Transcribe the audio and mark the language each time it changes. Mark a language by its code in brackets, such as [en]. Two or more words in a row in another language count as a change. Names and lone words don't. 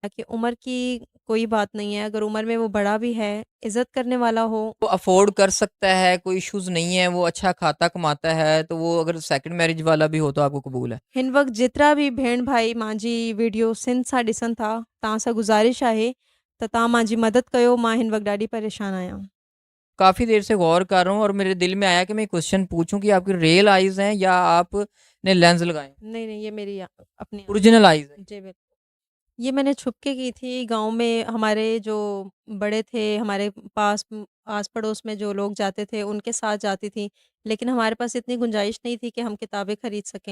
[ur] کہ عمر کی کوئی بات نہیں ہے، اگر عمر میں وہ بڑا بھی ہے، عزت کرنے والا ہو۔ وہ افورڈ کر سکتا ہے، کوئی ایشوز نہیں ہے، وہ اچھا کھاتا کماتا ہے، تو وہ اگر [en] second marriage [ur] والا بھی ہو تو آپ کو قبول ہے؟ [sd] ہن وقت جترا بھی بھیڑ بھائی مانجی ویڈیو سن سا ॾिसनि था तव्हां सां गुज़ारिश आहे त तव्हां मुंहिंजी मदद कयो, मां हिन वक़्तु ॾाढी परेशान आहियां। [ur] کافی دیر سے غور کر رہا ہوں اور میرے دل میں آیا کہ میں کوشچن پوچھوں کہ آپ کی [en] real eyes [ur] ہیں یا آپ نے لینز لگائے ہیں؟ نہیں نہیں، یہ میری اپنی [en] original eyes ہے؟ [ur] جی بالکل، یہ میں نے چھپ کے کی تھی۔ گاؤں میں ہمارے جو بڑے تھے، ہمارے پاس آس پڑوس میں جو لوگ جاتے تھے ان کے ساتھ جاتی تھی، لیکن ہمارے پاس اتنی گنجائش نہیں تھی کہ ہم کتابیں خرید سکیں۔